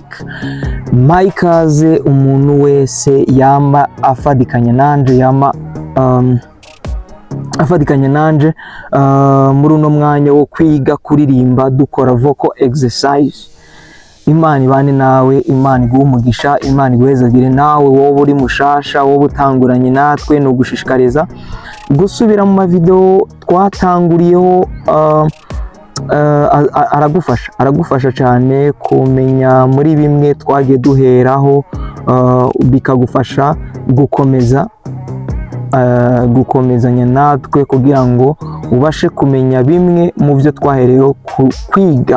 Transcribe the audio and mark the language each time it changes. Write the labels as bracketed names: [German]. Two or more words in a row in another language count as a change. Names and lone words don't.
[Rundi] Maikaze umuntu wese yama afadikanya nanje muri uno mwanya wo kwiga kuririmba dukora [English] vocal exercise. [Rundi] Imana ibane nawe, Imana iguhe umugisha, Imana iguhezagire. Nawe wowe uri mushasha, wowe utanguranye natwe, no gushishikariza gusubira mu mavideo twatanguriyeho. [Kinyarwanda] Aragufasha cyane kumenya muri bimwe twagiye duheraho, bikagufasha gukomezanya natwe kugira ngo ubashe kumenya bimwe mu byo twahereyeho kwiga.